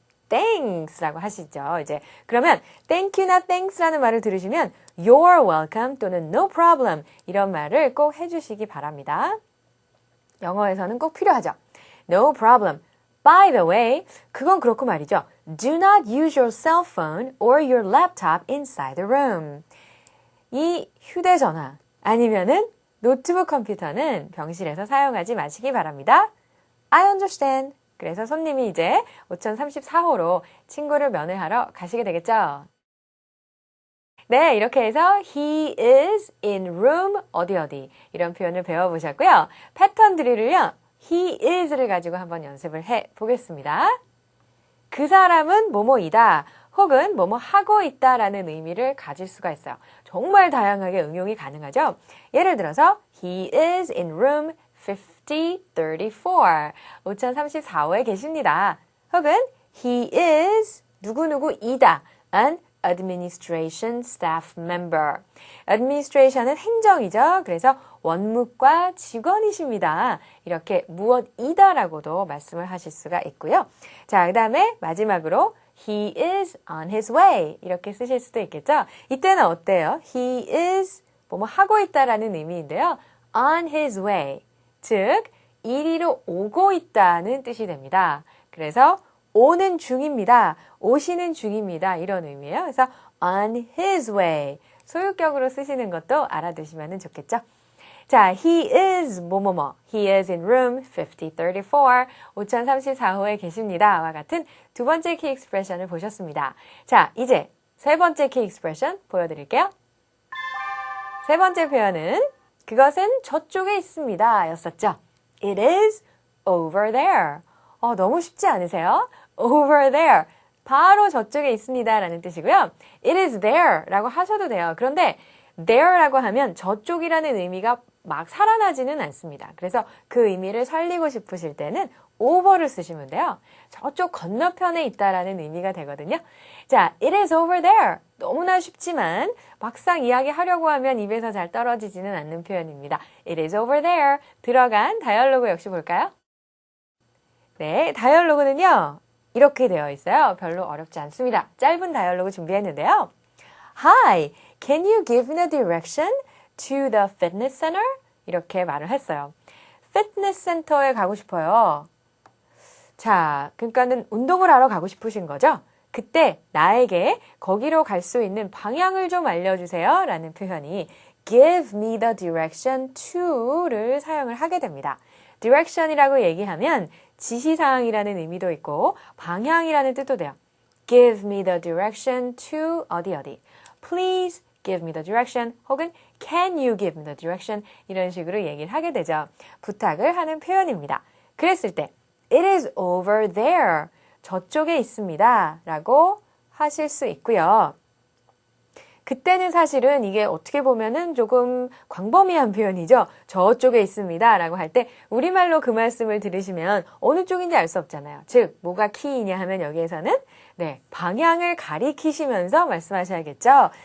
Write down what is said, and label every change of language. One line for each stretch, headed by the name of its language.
Korean: Thanks라고 하시죠. 이제 그러면 thank you나 thanks라는 말을 들으시면
English: you're welcome
Korean: 또는
English: no problem
Korean: 이런 말을 꼭 해주시기 바랍니다. 영어에서는 꼭 필요하죠.
English: No problem. By the way,
Korean: 그건 그렇고 말이죠.
English: Do not use your cell phone or your laptop inside the room.
Korean: 이 휴대전화 아니면은 노트북 컴퓨터는 병실에서 사용하지 마시기 바랍니다.
English: I understand.
Korean: 그래서 손님이 이제 5034호로 친구를 면회하러 가시게 되겠죠. 네, 이렇게 해서
English: he is in room
Korean: 어디 이런 표현을 배워보셨고요. 패턴 드릴을요. he is를 가지고 한번 연습을 해보겠습니다. 그 사람은 뭐뭐이다 혹은 뭐뭐 하고 있다라는 의미를 가질 수가 있어요. 정말 다양하게 응용이 가능하죠.
English: 예를 들어서 he is in room 5034.
Korean: 5034호에 계십니다. 혹은 he is 누구누구이다.
English: an administration staff member.
Korean: administration은 행정이죠. 그래서 원무과 직원이십니다. 이렇게 무엇이다라고도 말씀을 하실 수가 있고요. 자, 그 다음에 마지막으로
English: he is on his way
Korean: 이렇게 쓰실 수도 있겠죠. 이때는 어때요? he is 뭐뭐 하고 있다라는 의미인데요. on his way 즉 이리로 오고 있다는 뜻이 됩니다. 그래서 오는 중입니다. 오시는 중입니다. 이런 의미예요. 그래서 on his way 소유격으로 쓰시는 것도 알아두시면 좋겠죠. 자, he is 뭐뭐뭐,
English: he is in room 5034,
Korean: 5034호에 계십니다. 와 같은 두 번째 키 익스프레션을 보셨습니다. 자, 이제 세 번째 키 익스프레션 보여드릴게요. 세 번째 표현은 그것은 저쪽에 있습니다. 였었죠.
English: It is over there.
Korean: 너무 쉽지 않으세요?
English: Over there.
Korean: 바로 저쪽에 있습니다. 라는 뜻이고요.
English: It is there
Korean: 라고 하셔도 돼요. 그런데 there 라고 하면 저쪽이라는 의미가 막 살아나지는 않습니다. 그래서 그 의미를 살리고 싶으실 때는 over를 쓰시면 돼요. 저쪽 건너편에 있다라는 의미가 되거든요.
English: 자, it is over there.
Korean: 너무나 쉽지만 막상 이야기하려고 하면 입에서 잘 떨어지지는 않는 표현입니다.
English: It is over there.
Korean: 들어간 다이얼로그 역시 볼까요? 네, 다이얼로그는요. 이렇게 되어 있어요. 별로 어렵지 않습니다. 짧은 다이얼로그 준비했는데요.
English: Hi, can you give me a direction to the fitness center?
Korean: 이렇게 말을 했어요. 피트니스 센터에 가고 싶어요. 자, 그러니까는 운동을 하러 가고 싶으신 거죠? 그때 나에게 거기로 갈 수 있는 방향을 좀 알려주세요 라는 표현이
English: give me the direction to
Korean: 를 사용을 하게 됩니다. direction이라고 얘기하면 지시사항이라는 의미도 있고 방향이라는 뜻도 돼요.
English: give me the direction to
Korean: 어디 어디.
English: please give me the direction 혹은 can you give me the direction
Korean: 이런 식으로 얘기를 하게 되죠. 부탁을 하는 표현입니다. 그랬을 때
English: it is over there.
Korean: 저쪽에 있습니다. 라고 하실 수 있고요. 그때는 사실은 이게 어떻게 보면은 조금 광범위한 표현이죠. 저쪽에 있습니다. 라고 할 때 우리말로 그 말씀을 들으시면 어느 쪽인지 알 수 없잖아요. 즉, 뭐가 키이냐 하면 여기에서는 네, 방향을 가리키시면서 말씀하셔야겠죠.